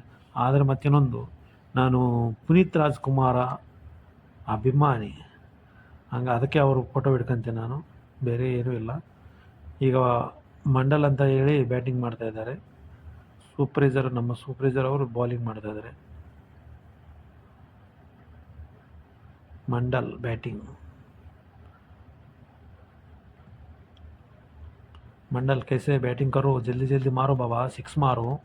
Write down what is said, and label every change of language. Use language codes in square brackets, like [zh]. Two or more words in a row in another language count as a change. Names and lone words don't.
[kn] ಆದರೆ ಮತ್ತಿನ್ನೊಂದು, ನಾನು ಪುನೀತ್ ರಾಜ್ಕುಮಾರ ಅಭಿಮಾನಿ, ಹಂಗೆ ಅದಕ್ಕೆ ಅವರು ಫೋಟೋ ಹಿಡ್ಕೊಂತೀನಿ ನಾನು, ಬೇರೆ ಏನೂ ಇಲ್ಲ. ಈಗ ಮಂಡಲ್ ಅಂತ ಹೇಳಿ ಬ್ಯಾಟಿಂಗ್ ಮಾಡ್ತಾಯಿದ್ದಾರೆ. ನಮ್ಮ ಸೂಪ್ರೈಸರ್ ಅವರು ಬೌಲಿಂಗ್ ಮಾಡ್ತಾಯಿದ್ದಾರೆ. ಮಂಡಲ್ ಬ್ಯಾಟಿಂಗ್. [hi] मंडल कैसे बैटिंग करो, जल्दी जल्दी मारो बाबा, 6 मारो।